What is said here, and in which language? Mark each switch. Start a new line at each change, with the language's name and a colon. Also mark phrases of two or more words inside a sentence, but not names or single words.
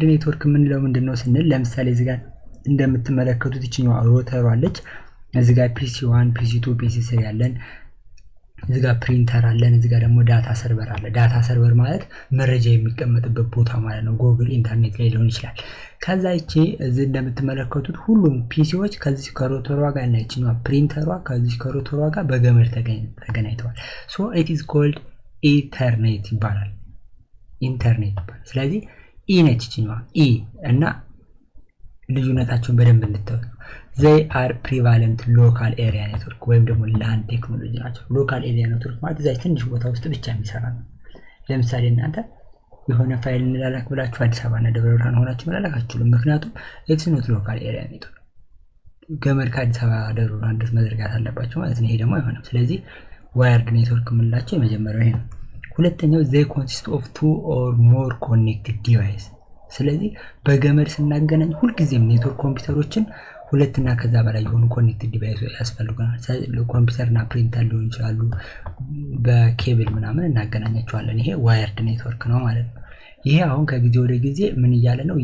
Amharic: ኔትወርክ የምንለው ምንድነው ስንል ለምሳሌ እዚህ ጋር እንደምትመለከቱት ይችኛዋ ሮተሩ አለች። እዚህ ጋር ፒሲ1 ፒሲ2 ፒሲ3 ያለን፣ እዚህ ጋር ፕሪንተር አለን፣ እዚህ ጋር ደግሞ
English: data server
Amharic: አለ።
English: data server
Amharic: ማለት መረጃ የሚቀመጥበት ቦታ ማለት ነው። ጉግል ኢንተርኔት ላይ ሊሆን ይችላል። ከዛ ይቺ እዚህ እንደምትመለከቱት ሁሉም ፒሲዎች ከዚህ ከሮተሯ ጋር እና ይችኛዋ ፕሪንተሯ ከዚህ ከሮተሯ ጋር በገመድ ተገናኝተዋል።
English: so it is called internet
Amharic: ይባላል። ስለዚህ ኢ ነች ይችኛዋ ኢ እና ልዩነታቸውን በደንብ እንድታዩ።
English: they are prevalent local area network
Amharic: ወይም ደግሞ ላን ቴክኖሎጂ ናቸው።
English: local area network
Amharic: ማለት እዛ ትንሽ ቦታ ውስጥ ብቻ የሚሰራ ነው። ለምሳሌ እናንተ የሆነ ፋይል እንላላክ ብላችሁ አዲስ አበባ እና ደብረ ብርሃን ሆናችሁ መላላክ አትችሉም። ምክንያቱም
English: it's not local area network
Amharic: ገመድ ከአዲስ አበባ ደብረ ብርሃን ድረስ መዘርጋት አለባቸው ማለት ነው። ይሄ ደግሞ አይሆንም። ስለዚህ
English: wired network
Amharic: የምንላቸው የመጀመሪያው ይሄ ነው። ሁለተኛው
English: they consist of 2 or more connected device።
Amharic: ስለዚህ በገመድ ስናገናኝ ሁልጊዜም ኔትወርክ ኮምፒውተሮችን ሁለትና ከዛ በላይ የሆኑ
English: connected device
Amharic: ያስፈልጉናል። ኮምፒውተርና ፕሪንተር ሊሆን ይችላሉ። በኬብል ምናምን እናገናኛቸዋለን። ይሄ
English: wired network
Amharic: ነው ማለት ነው። ይሄ አሁን ከጊዜ ወደ ጊዜ ምን እያለ ነው?